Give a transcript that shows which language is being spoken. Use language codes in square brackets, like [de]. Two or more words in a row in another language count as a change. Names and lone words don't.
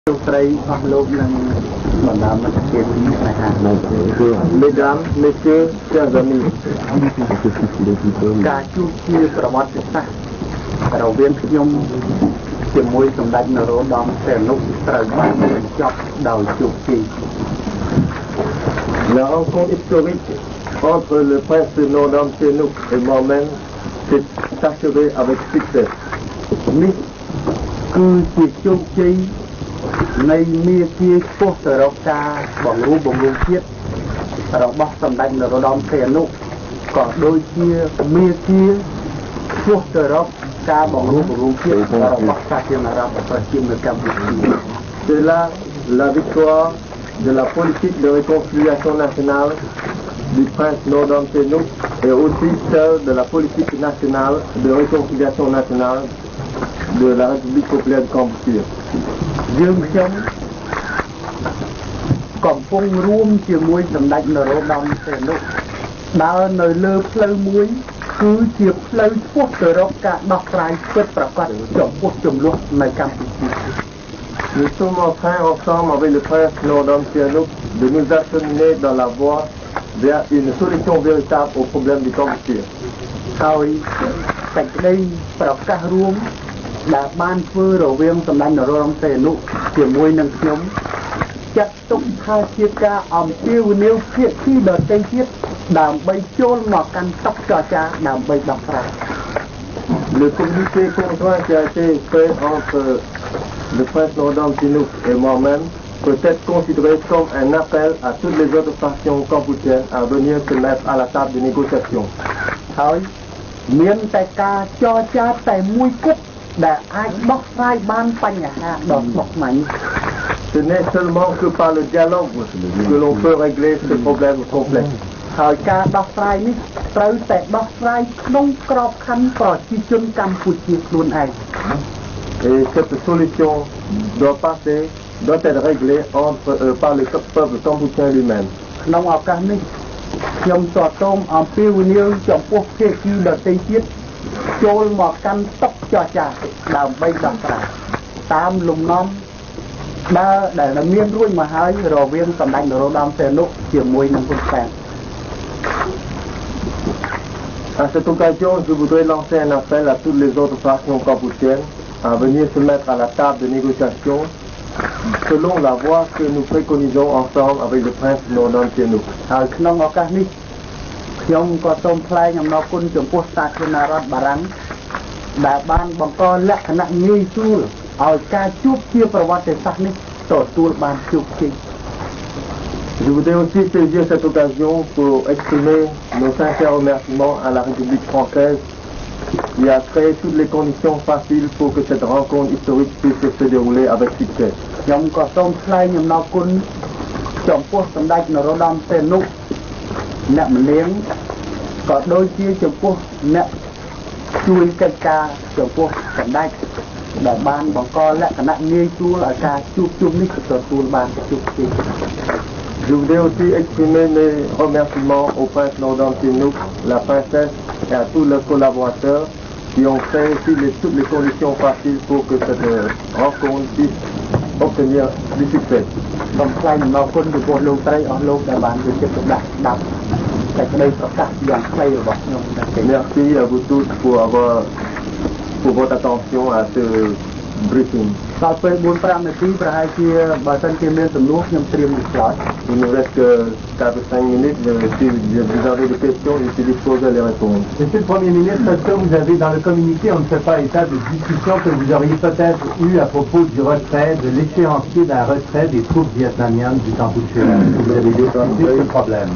[fr] Mesdames, messieurs, chers amis, [km] ការជួបជាប្រវត្តិសាស្ត្ររវាងខ្ញុំជាមួយសម្ដេចនរោត្តមសីហនុត្រូវបានបញ្ចប់ដោយជោគជ័យ [fr] La rencontre historique entre le prince Norodom Sihanouk et moi-même s'est achevée avec succès. [km] នេះគឺជាជោគជ័យនៃមាគ៌ាឆ្ពោះទៅរកការបង្រួបបង្រួមជាតិរបស់សម្ដេចនរោត្តមសីហនុក៏ដូចជាមាគ៌ាឆ្ពោះទៅរកការបង្រួបបង្រួមជាតិរបស់សាធារណរដ្ឋប្រជាមានិតកម្ពុជា [fr] C'est là la victoire de la politique de réconciliation nationale du prince Norodom Sihanouk et aussi celle de la politique nationale de réconciliation nationale de la République populaire du Cambodge. [km] យើងខ្ញុំកំពុងរួមជាមួយសម្ដេចនរោត្តមសីហនុដើរនៅលើផ្លូវមួយគឺជាផ្លូវឆ្ពោះទៅរកការដោះស្រាយពិតប្រាកដចំពោះចំនួននៅកម្ពុជា [fr] Nous sommes en train ensemble avec le prince Norodom Sihanouk de nous acheminer dans la voie vers une solution véritable au problème du Cambodge. [km] ហើយសេចក្តីប្រកាសរួមដែលបានធ្វើរវាងសម្ដេចនរោត្តមសីហនុជាមួយនឹងខ្ញុំចាត់ទុកថាជាការអំពាវនាវភាគីដទៃទៀតដើម្បីចូលមកកាន់តុចរចាដើម្បីដោះស្រាយ [fr] Le communiqué conjoint qui a été fait entre le prince Norodom Sihanouk et moi-même peut être considéré comme un appel à toutes les autres factions cambodgiennes à venir se mettre à la table de négociation. [km] ហើយមានតែការចរចាតែមួយគត់ដែលអាចដោះស្រាយបានបញ្ហាដ៏ស្មុគស្មាញ [fr] Ce n'est seulement que par le dialogue que l'on peut régler ce problème complexe. [km] ហើយការដោះស្រាយនេះត្រូវតែដោះស្រាយក្នុងក្របខ័ណ្ឌប្រជាជនកម្ពុជាខ្លួនឯង [fr] Et cette solution doit être réglée par le peuple cambodgien lui-même. [km] ក្នុងឱកាសនេះខ្ញុំសូមអំពាវនាវចំពោះភាគីដទៃទៀតចូលមកកាន់តុចរចាដើម្បីដោះស្រាយតាមលំនាំដែលមានរួចមកហើយរវាងសម្ដេចនរោត្តមសីហនុជាមួយនឹងហ៊ុនសែន [fr] À cette occasion, je voudrais lancer un appel à toutes les autres factions cambodgiennes à venir se mettre à la table de négociation selon la voie que nous préconisons ensemble avec le prince Norodom Sihanouk. [km] ហើយក្នុងឱកាសនេះខ្ញុំក៏សូមថ្លែងអំណរគុណចំពោះសាធារណរដ្ឋបារាំងដែលបានបង្កលក្ខណៈងាយស្រួលឲ្យការជួបជាប្រវត្តិសាស្ត្រនេះទទួលបានជោគជ័យ [fr] Je voudrais aussi saisir cette occasion pour exprimer nos sincères remerciements à la République française qui a créé toutes les conditions faciles pour que cette rencontre historique puisse se dérouler avec succès. [km] ខ្ញុំក៏សូមថ្លែងអំណរគុណចំពោះសម្ដេចនរោត្តមសីហនុអ្នកម្លៀងក៏ដូចជាចំពោះអ្នកជួយកិច្ចការចំពោះសម្ដេចដែលបានបង្កលក្ខណៈងាយស្រួលឲ្យការជួបជុំនេះទទួលបានជោគជ័យ [fr] Je voudrais aussi exprimer mes remerciements au prince Norodom Sihanouk, la princesse et à tous leurs collaborateurs qui ont créé toutes les conditions faciles pour que cette rencontre puisse obtenir du succès. [km] សូមថ្លែងអំណរគុណចំពោះលោកស្រីអស់លោកដែលបានជួយចិត្តដាក់ស្ដាប់តែក្តីប្រកាសយ៉ាងខ្លីរបស់ខ្ញុំ [fr] Merci à vous tous pour votre attention à ce briefing. [km] ដល់ពេល 4-5 នាទីប្រហែលជាបើសិនជាមានសំណួរខ្ញុំត្រៀមឆ្លើយ [fr] Il nous reste que 4-5 minutes, mais si vous avez des questions, je suis disposé à les répondre. Monsieur le Premier ministre, est-ce que vous avez dans le communiqué, on ne fait pas état de discussion que vous auriez peut-être eu à propos du retrait, de l'échéancier d'un retrait des troupes vietnamiennes du Cambodge? Vous avez discuté ce problème?